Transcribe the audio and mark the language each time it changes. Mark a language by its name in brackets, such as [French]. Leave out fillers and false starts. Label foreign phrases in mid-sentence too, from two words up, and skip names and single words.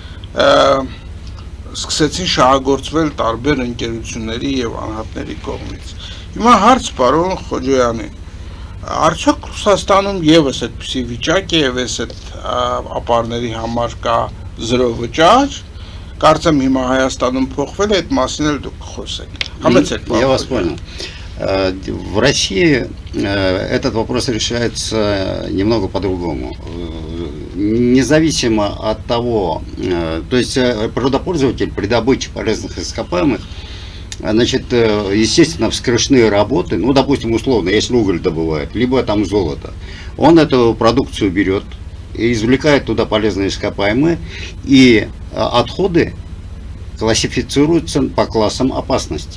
[Armenian] սկսեցին շահագործվել տարբեր ընկերությունների եւ անհատների կողմից։ Հիմա հարց պարոն Խոջոյանի, արդյոք Ռուսաստանում եւս այդպիսի վիճակ է եւ այս այդ ապարների համար կա 0 վճար, կարծեմ հիմա Հայաստանում փոխվել է, այդ մասին էլ դուք խոսեք։ Համեցեք։ [Russian] Я вас понял. В России этот вопрос решается немного по-другому. Независимо от того, то есть природопользователь при добыче полезных ископаемых, значит, естественно, вскрышные работы, ну, допустим, условно, если уголь добывает, либо там золото, он эту продукцию берет и извлекает туда полезные ископаемые, и отходы классифицируются по классам опасности.